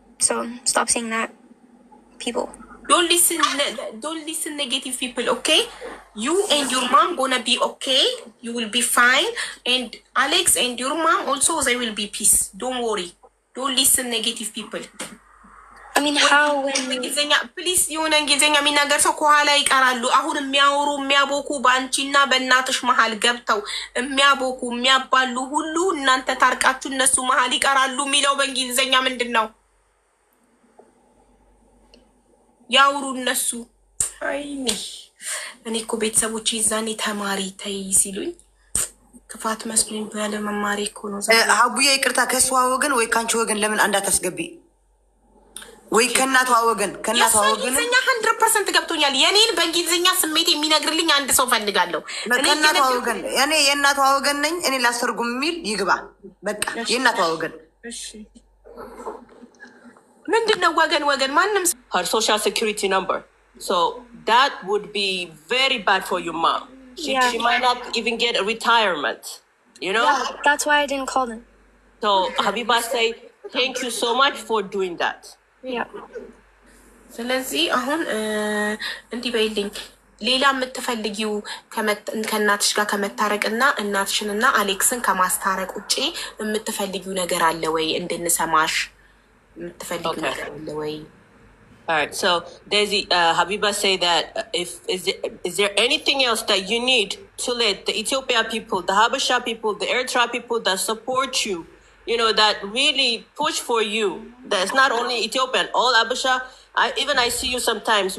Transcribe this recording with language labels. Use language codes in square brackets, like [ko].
[en] So, stop saying that, people. Don't listen negative people, okay? You and your mom gonna be okay. You will be fine. And Alex and your mom also, they will be peace. Don't worry. Don't listen negative people. I mean, how when... [am] ፕሊስ የሆነ እንግሊዝኛ የሚናገር ሰው ከኋላ ይቀራሉ። አሁን የሚያወሩ የሚያቦኩ በአንቺና በእናትሽ መሀል ገብተው የሚያቦኩ የሚያባሉ ሁሉ እናንተ ታርቃችሁ እነሱ መሀል ይቀራሉ የሚለው በእንግሊዝኛ ምንድን ነው? ያውሩ እነሱ። አይኔ እኔ እኮ ቤተሰቦች ይዛኔ ተማሪ ተይ ሲሉኝ ክፋት መስሎኝ ባለ መማሪ እኮ ነው። አቡዬ ይቅርታ፣ ከሷ ወገን ወይ ካንቺ ወገን ለምን አንዳታስገቢ? ወይ ከእናቷ ወገን እንግሊዝኛ 100% ገብቶኛል። የኔን በእንግሊዝኛ ስሜት የሚነግርልኝ አንድ ሰው ፈልጋለሁ። ከእናቷ ወገን እኔ የእናቷ ወገን ነኝ። እኔ ላስተርጉም የሚል ይግባ። በቃ የእናቷ ወገን። እሺ ምንድነው ወገን? ማንም [en] her social security number. So that would be very bad for your mom. She might not even get a retirement, you know? Yeah, that's why I didn't call them. So Habiba say, thank you so much for doing that. Yeah. [am] ስለዚህ አሁን እንዲህ በይልኝ ሌላ የምትፈልጊው ከእናትሽ ጋር ከመታረቅና እናትሽንና አሌክስን ከማስታረቅ ውጪ የምትፈልጊው ነገር አለ ወይ? እንድንሰማሽ የምትፈልጊው ነገር አለ ወይ? [en] All right, so Daisy, Habiba say that is there anything else that you need to let the Ethiopia people, the Habesha people, the Eritrea people that support you, you know, that really push for you? That's not only Ethiopian, all Habesha. I see you sometimes.